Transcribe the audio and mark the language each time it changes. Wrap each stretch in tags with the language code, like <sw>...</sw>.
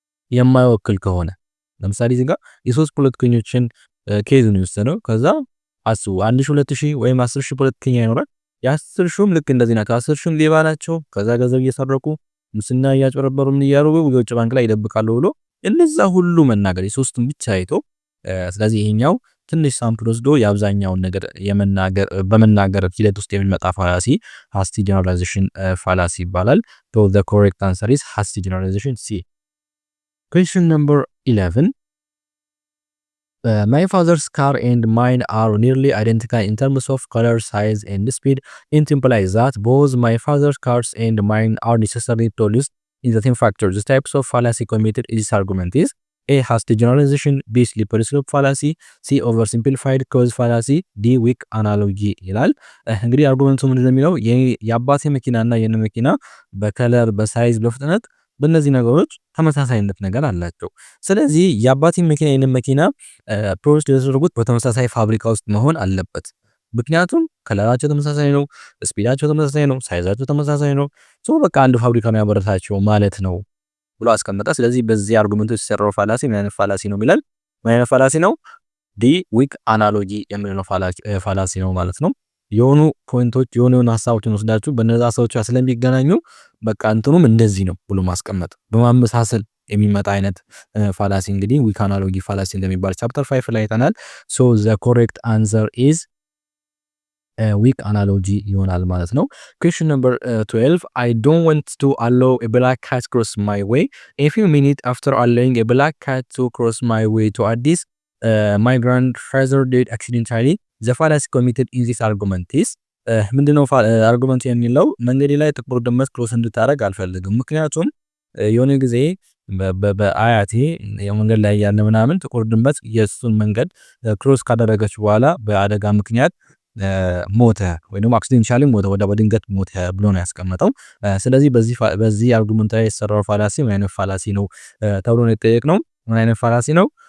<am>የማይወክል ከሆነ ለምሳሌ እዚህ ጋር የሶስት ፖለቲከኞችን ኬዝ ነው የወሰነው። ከዛ አስቡ 1000 ወይም 10000 ፖለቲከኛ ይኖራል። የ10 ሺህም ልክ እንደዚህ ናቸው። 10 ሺህም ሌባ ናቸው። ከዛ ገንዘብ እየሰረቁ ሙስና እያጭበረበሩ ምን እያደረጉ የውጭ ባንክ ላይ ይደብቃሉ ብሎ እነዛ ሁሉ መናገር የሶስቱም ብቻ አይቶ ስለዚህ ይሄኛው ትንሽ ሳምፕል ወስዶ የአብዛኛውን ነገር በመናገር ሂደት ውስጥ የሚመጣ ፋላሲ ሃስቲ ጀነራላይዜሽን ፋላሲ ይባላል። ሶ ዘ ኮሬክት አንሰር ኢዝ ሃስቲ ጀነራላይዜሽን ሲ።</am> <en>Question number 11. My father's car and mine are nearly identical in terms of color, size, and speed. It implies that both my father's cars and mine are necessarily produced in the same factor. The types of fallacy committed in this argument is A. Hasty generalization, B. slippery slope fallacy, C. oversimplified cause fallacy, D. weak analogy</en> <am>ይላል። እንግዲህ አርጉመንቱ ምንድነው የሚለው የአባቴ መኪና እና የኔ መኪና በከለር በሳይዝ በፍጥነት በእነዚህ ነገሮች ተመሳሳይነት ነገር አላቸው። ስለዚህ የአባቴን መኪና የኔን መኪና ፕሮዲውስ የተደረጉት በተመሳሳይ ፋብሪካ ውስጥ መሆን አለበት። ምክንያቱም ከለራቸው ተመሳሳይ ነው፣ ስፒዳቸው ተመሳሳይ ነው፣ ሳይዛቸው ተመሳሳይ ነው። ሶ በቃ አንድ ፋብሪካ ነው ያመረታቸው ማለት ነው ብሎ አስቀመጠ። ስለዚህ በዚህ አርጉመንት የተሰራው ፋላሲ ምን አይነት ፋላሲ ነው ይላል? ምን አይነት ፋላሲ ነው? ዲ ዊክ አናሎጂ የምንለው ፋላሲ ነው ማለት ነው። የሆኑ ፖይንቶች የሆኑ ሀሳቦችን ወስዳችሁ በነዛ ሀሳቦች ስለሚገናኙ በቃ እንትኑም እንደዚህ ነው ብሎ ማስቀመጥ በማመሳሰል የሚመጣ አይነት ፋላሲ እንግዲህ ዊክ አናሎጂ ፋላሲ እንደሚባል ቻፕተር 5 ላይ አይተናል። ሶ ዘ ኮሬክት አንሰር ኢዝ ዊክ አናሎጂ ይሆናል ማለት ነው። ኩዌስችን ነምበር 12</am> <en>I don't want to allow a black cat cross my way. A few minutes after allowing a black cat to cross my way to Addis, my grandfather did accidentally. The fallacy committed in this argument is</en> <am>ምንድነው አርጉመንት የሚለው መንገዴ ላይ ጥቁር ድመት ክሮስ እንድታረግ አልፈልግም። ምክንያቱም የሆነ ጊዜ በአያቴ የመንገድ ላይ ያለ ምናምን ጥቁር ድመት የሱን መንገድ ክሮስ ካደረገች በኋላ በአደጋ ምክንያት ሞተ ወይንም አክሲደንሻሊ ሞተ ወደ በድንገት ሞተ ብሎ ነው ያስቀመጠው። ስለዚህ በዚህ አርጉመንት ላይ የተሰራው ፋላሲ ምን አይነት ፋላሲ ነው ተብሎ ነው የተጠየቅነው። ምን አይነት ፋላሲ ነው?</am>